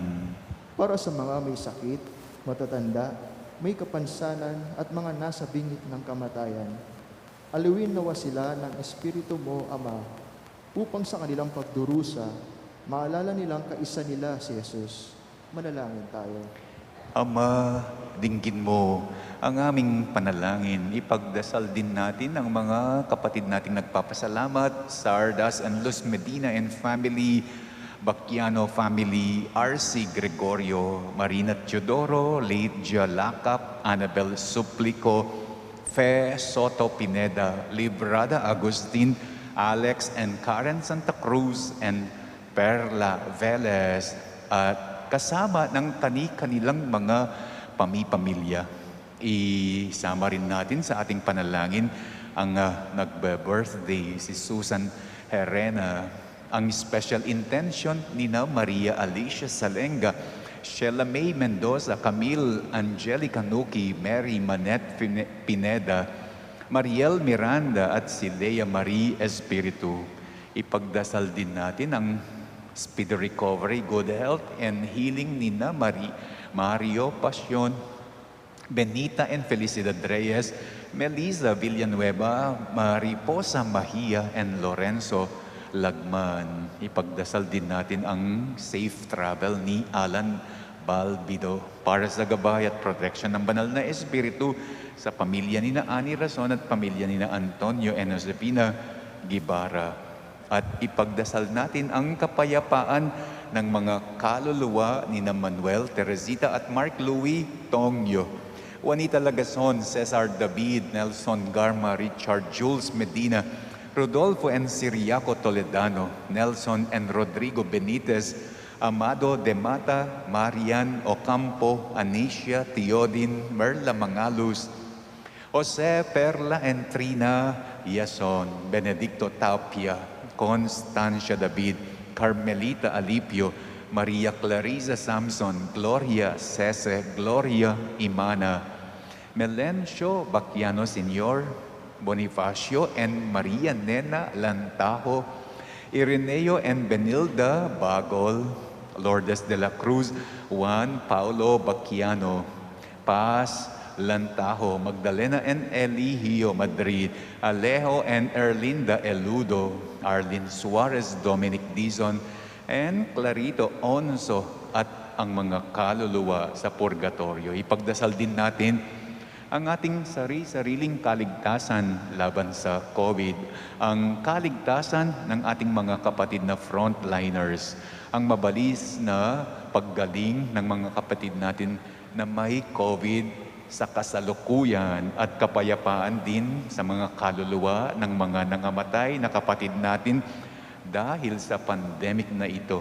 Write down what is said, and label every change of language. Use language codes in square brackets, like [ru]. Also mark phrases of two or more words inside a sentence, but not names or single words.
[tl] Para sa mga may sakit, matatanda, may kapansanan at mga nasa bingit ng kamatayan, aliwin nawa sila ng Espiritu mo, Ama, upang sa kanilang pagdurusa, maalala nilang kaisa nila si Jesus. Manalangin tayo. Ama, dinggin mo ang aming panalangin. Ipagdasal din natin ang mga kapatid nating nagpapasalamat, Sardas and Luz Medina and family, Bacchiano family, R.C. Gregorio, Marina Teodoro, Lydia Lacap, Annabel Suplico, Fe Soto Pineda, Librada Agustin, Alex and Karen Santa Cruz, and Perla Velez, at kasama ng kanilang mga pamilya. Isama rin natin sa ating panalangin ang nagbe-birthday si Susan Herena, ang [en] special intention [tl] ni Maria Alicia Salenga, Sheila May Mendoza, Camille Angelica Nuki, Mary Manette Pineda, Mariel Miranda at si Lea Marie Espiritu. Ipagdasal din natin ang [en] speedy recovery, good health, and healing [tl] ni Mario Passion, Benita and Felicidad Reyes, Melissa Villanueva, Mariposa Mahia, and Lorenzo Lagman. Ipagdasal din natin ang [en] safe travel [tl] ni Alan Balbido para sa gabay at protection ng banal na Espiritu sa pamilya ni Ani Razon at pamilya ni Antonio and Josefina Gibara. At ipagdasal natin ang kapayapaan ng mga kaluluwa ni Manuel, Teresita at Mark Louis Tongyo, Juanita Lagason, Cesar David, Nelson Garma, Richard Jules Medina, Rodolfo and Siriaco Toledano, Nelson and Rodrigo Benitez, Amado de Mata, Marian Ocampo, Anicia Teodin, Merla Mangalus, Jose Perla and Trina Yason, Benedicto Tapia, Constancia David, Carmelita Alipio, Maria Clarisa Samson, Gloria Cese, Gloria Imana, Melencio Bacchiano Sr., Bonifacio and Maria Nena Lantajo, Ireneo and Benilda Bagol, Lourdes de la Cruz, Juan Paulo Bacchiano, Paz Lantajo, Magdalena and Eligio Madrid, Alejo and Erlinda Eludo, Arlene Suarez, Dominic Dizon, and Clarito Onso at ang mga kaluluwa sa purgatorio. Ipagdasal din natin ang ating sariling kaligtasan laban sa COVID, ang kaligtasan ng ating mga kapatid na frontliners, ang mabalis na paggaling ng mga kapatid natin na may COVID sa kasalukuyan at kapayapaan din sa mga kaluluwa ng mga nangamatay na kapatid natin dahil sa pandemic na ito.